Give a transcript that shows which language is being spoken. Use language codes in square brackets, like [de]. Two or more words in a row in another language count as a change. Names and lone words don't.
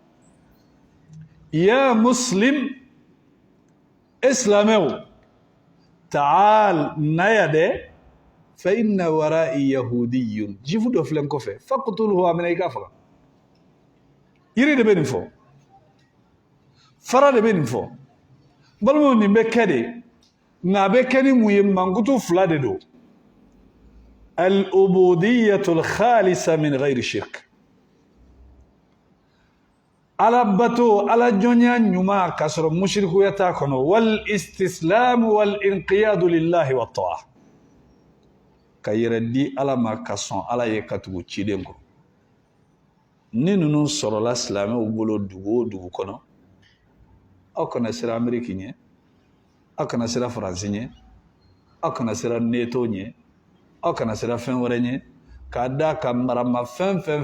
[ar] يا مسلم [bm] islamɛw taal naya dɛ [ar] فإن ورائي يهودي [bm] jifu dɔ filɛ n kɔfɛ faqtuluhu a minɛ i ka faga yiri de bɛ nin fɔ fara de bɛ nin fɔ balimaw nin bɛ kɛ de nka a bɛ kɛ ni mun ye mankutu fila de don [ar] العبودية الخالصة من غير شرك [bm] ala bato ala jɔnya ɲuman k'a sɔrɔ mushrikuya t'a kɔnɔ [ar] والاستسلام والانقياد لله وطاعة [bm] ka yɛrɛ di ala ma ka sɔn ala ye ka tugu ciden kɔ ni ninnu sɔrɔla silamɛw bolo dugu o dugu kɔnɔ aw kana sira Ameriki ɲɛ aw kana sira Faransi ɲɛ aw kana sira NATO ɲɛ aw kana sira fɛn wɛrɛ ɲɛ k'a da ka marama fɛn fɛn